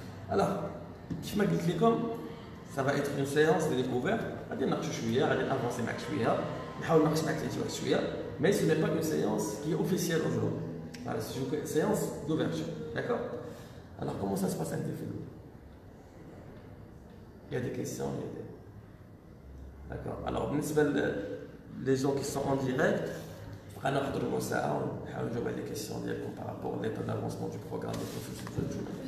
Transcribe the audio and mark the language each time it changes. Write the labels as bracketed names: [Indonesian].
[French] Alors, [Arabic] كيف ما قلت لكم [French] ça va être une séance de découverte. [Arabic] غادي نناقشوا شويه غادي نافونسي معك شويه نحاول نناقش معك انت واحد شويه [French] mais ce n'est pas une séance qui est officielle aujourd'hui. Voilà, c'est une séance d'ouverture. D'accord? Alors comment ça se passe un défi? Il y a des questions, il y a des... D'accord. Alors, les gens qui sont en direct, on va faire ça, on va jouer les questions par rapport à l'état d'avancement du programme de professeur de jour.